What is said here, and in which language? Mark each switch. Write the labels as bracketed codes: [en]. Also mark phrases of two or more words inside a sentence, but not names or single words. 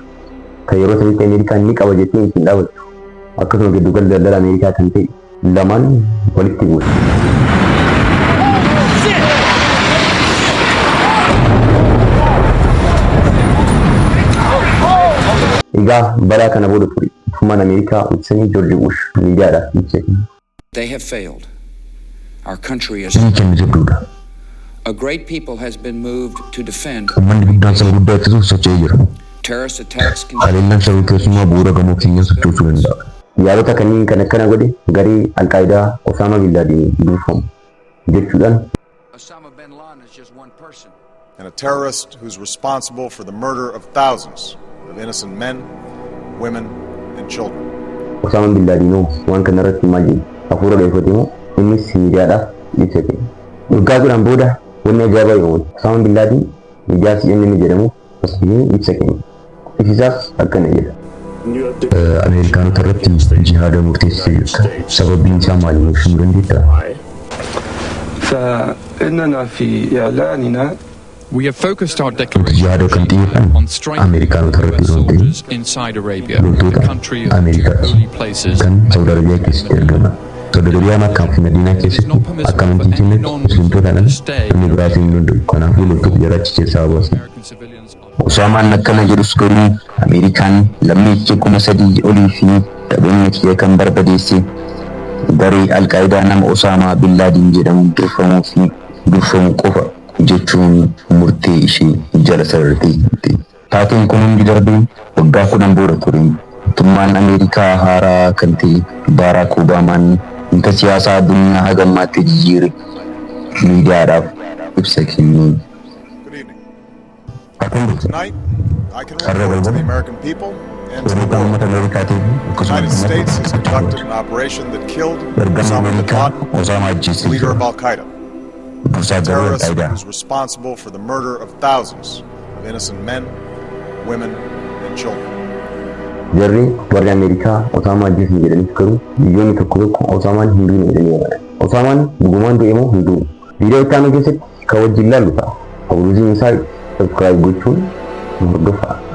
[om] Kan yeroo sanitti Ameerikaan ni qaba jettee ittiin dhaabattu. Akkasuma giddugala daldala Ameerikaa kan ta'e lamaan walitti bu'e. Egaa balaa kana booda ture mootummaan Ameerikaa ibsanii George Bush miidiyaadhaaf ibse. [en] They have failed. Our country is a great people has been moved to defend. [om] Ummanni guddaan saba guddaa ittisuuf socho'ee jira. [en] Terrorist attacks [om] Haleellaan saba keessumaa bu'uura gamoo keenyaa sochoosuu danda'a. Yaadota kanneen kan akkana godhe garee Alqaayidaa Osama bin Laden durfamu jechuudhaan. [en] Osama bin Laden is just one person. And a terrorist who's responsible for the murder of thousands of innocent men, women, and children. [om] Osama bin Laden waan kana irratti maal jedhe hafuura dheeffate moo innis miidiyaadhaaf ibsate. Waggaa duraan booda wanni ajaa'ibaa yoo Osama bin Laden miidiyaa CNN jedhamu asii ibsa kenna. Isisaas akkana jedha. Ameerikaanota irratti jihaada murteessee jirta. Sababiin isaa maali nuuf himuu dandeessaa? [ar] فإننا في إعلاننا [en] We have focused our declaration [om] Jihaada kan xiyyeeffan [en] on strengthening [om] Ameerikaanota irratti yoo ta'e [en] soldiers inside Arabia, the [om] loltoota [en] country of two [om] Ameerikaas [en] holy places. [om] kan Saudi Arabiyaa keessatti argaman. Saudi Arabiyaa Makkaa fi Madiinaa keessatti akka amantiin kennetti musliimtotaadhaan namni biraatiin hin danda'u. Kanaafuu loltoota jaraachii keessaa hawaasni. [en] American civilians are [om] Osaamaan akkana jedhus garuu Ameerikaan lammii 3,000 olii fi qabeenya kiyya kan barbadeesse garee Alqaayidaa nama Osaamaa bin Laden jedhamuun durfamu qofa jechuun murtee ishee jala sarartee jirti. Taateen kun hundi darbee waggaa 10 booda ture. Mootummaan Ameerikaa haaraa kan ta'e Barack Obaamaan hiika siyaasaa addunyaa hagammaatti jijjiire miidiyaadhaaf ibsa kenne. [en] Tonight, I can report to the American people and to the world. The United States has conducted an operation that killed Osama bin Laden, leader of Al-Qaeda, a terrorist who's responsible for the murder of thousands of innocent men, women, and children. [om] Jarri warri Ameerikaa Osaamaa ajjeesan jedhaniif garuu biyyoonni tokko tokko Osaamaan hin duune jedhanii amanan. Osaamaan dhugumaan du'e moo hin duune? Viidiyoo itti aanu keessatti kan wajjin ilaallu ta'a. Hawwaasni isaa subscribe gochuun hordofaa.